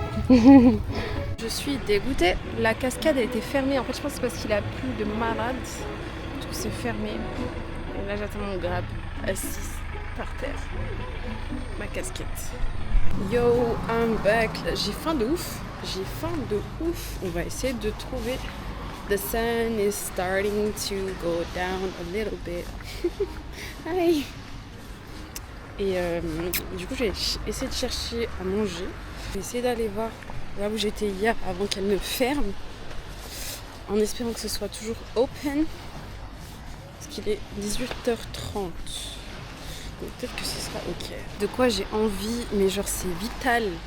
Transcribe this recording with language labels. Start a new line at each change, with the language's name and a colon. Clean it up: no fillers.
French: Je suis dégoûtée. La cascade a été fermée. En fait, je pense que c'est parce qu'il a plu de malade. Du coup, c'est fermé. Et là, j'attends mon grab assise par terre. Ma casquette.
English: Yo, I'm back.
French: J'ai faim de ouf. J'ai faim de ouf. On va essayer de trouver.
English: The sun is starting to go down a little bit. Hi.
French: Et du coup, j'ai essayé de chercher à manger. J'ai essayé d'aller voir là où j'étais hier avant qu'elle ne ferme. En espérant que ce soit toujours open. Parce qu'il est 18h30. Donc peut-être que ce sera ok. De quoi j'ai envie, mais genre c'est vital.